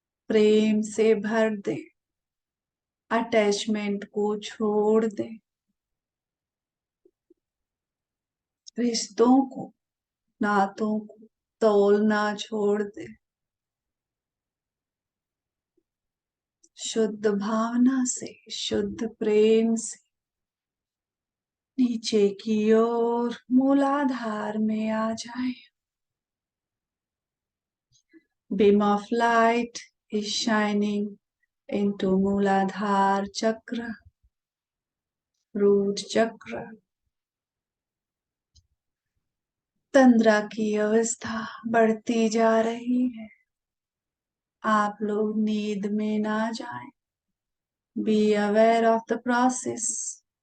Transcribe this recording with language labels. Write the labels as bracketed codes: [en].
[hi] प्रेम से भर दें, अटैचमेंट को छोड़ दें, रिश्तों को, नातों को तोलना छोड़ दें। शुद्ध भावना से, शुद्ध प्रेम से नीचे की ओर मूलाधार में आ जाए। [en] Beam of light is shining into Mooladhara chakra, root chakra। [hi] तंद्रा की अवस्था बढ़ती जा रही है। आप लोग नींद में ना जाएं। [en] Be aware of the process.